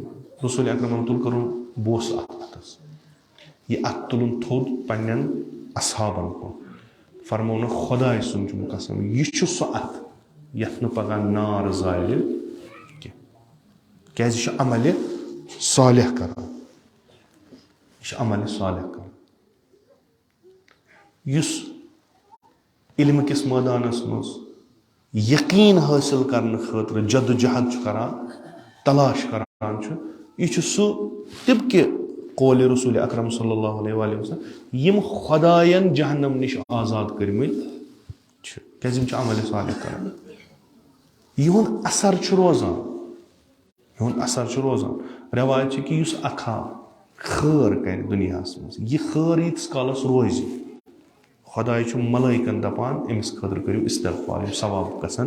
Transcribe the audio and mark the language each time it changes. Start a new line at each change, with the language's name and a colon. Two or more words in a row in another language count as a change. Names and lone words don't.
Kashmiri: رسول اکرمن تُل کٔرٕن بوسہٕ اَتھ اَتھس, یہِ اَتھٕ تُلُن تھوٚد پننٮ۪ن اصحابن کُن, فرموونکھ خۄداے سُنٛد چھُم قسم یہِ چھُ سُہ اَتھٕ یتھ نہٕ پگاہ نار زالہِ کینٛہہ, کیٛازِ یہِ چھُ عملِ صالح کران, یہِ چھُ عملِ صالح کران. یُس علمہٕ کِس مٲدانس منٛز یقیٖن حٲصِل کرنہٕ خٲطرٕ جدوجہد چھُ کران, تلاش کران چھُ, یہِ چھُ سُہ طبقہِ قولِ رسول اکرم
Arabic: صلی اللہ علیہ وآلہ وسلم
Kashmiri: یِم خۄداین جہنم نِش آزاد کٔرمٕتۍ چھِ, کیٛازِ یِم چھِ عملِ صالح کران. یِہُنٛد اثر چھُ روزان, یِہُنٛد اثر چھُ روزان. رٮ۪واج چھِ کہِ یُس اکھا خٲر کرِ دُنیاہس منٛز, یہِ خٲر ییٖتِس کالس روزِ, خۄداے چھُ ملٲیکن دپان أمِس خٲطرٕ کٔرِو استغفار, یِم ثواب گژھن.